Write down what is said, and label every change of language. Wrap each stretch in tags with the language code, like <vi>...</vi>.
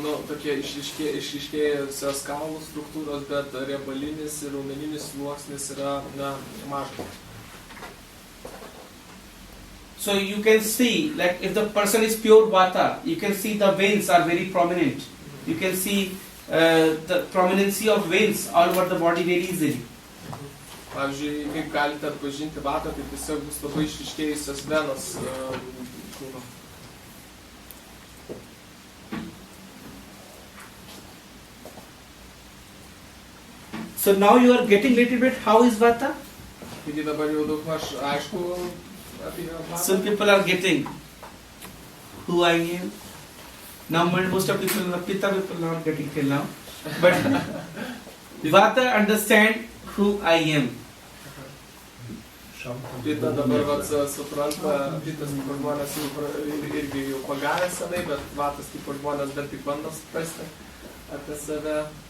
<lt>Tokie išryškėjusios kaulų struktūros, bet riebalinis ir raumeninis sluoksnis yra mažas.</lt> <en>So you can see, like if the person is pure Vata, you can see the veins are very prominent. You can see the prominency of veins all over the body very easily.</en> <lt>Pavyzdžiui, kaip galite atpažinti Vatą, tai tiesiog bus labai išryškėjusios venos kūno.</lt> <en>So now you are getting little bit how is Vata?</en> <lt>Taigi dabar jau daug maž aišku apie Vatą.</lt> <en>Some people are getting who I am. Now most of people, Pitta people are not getting till now. But Vata understand who I am.</en> <lt>Pitta dabar supranta, Pitas tipo žmonės irgi jau pagavę senai, bet Vatas tipo žmonės dar tik bando suprasti apie save.</lt>